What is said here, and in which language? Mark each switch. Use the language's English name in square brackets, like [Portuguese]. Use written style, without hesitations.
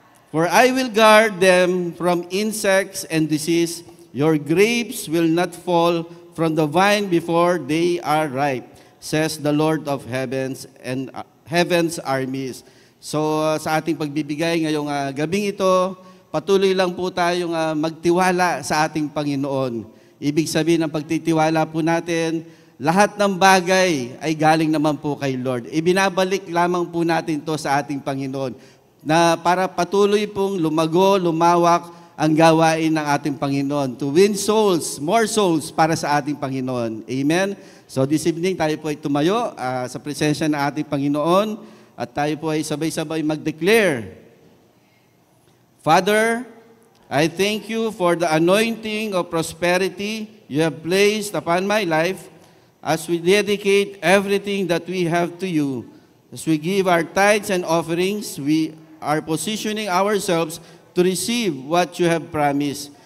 [English] For I will guard them from insects and disease. Your grapes will not fall from the vine before they are ripe, says the Lord of heavens and heaven's armies. [Filipino] So, sa ating pagbibigay ngayong gabing ito, patuloy lang po tayong magtiwala sa ating Panginoon. Ibig sabihin ng pagtitiwala po natin, lahat ng bagay ay galing naman po kay Lord. Ibinabalik lamang po natin to sa ating Panginoon na para patuloy pong lumago, lumawak ang gawain ng ating Panginoon [English] to win souls, more souls [Filipino] para sa ating Panginoon. Amen? [English] So this evening [Filipino] tayo po ay tumayo sa presensya ng ating Panginoon at tayo po ay sabay-sabay mag-declare. [English] Father, I thank you for the anointing of prosperity you have placed upon my life. As we dedicate everything that we have to you, as we give our tithes and offerings, we are positioning ourselves to receive what you have promised.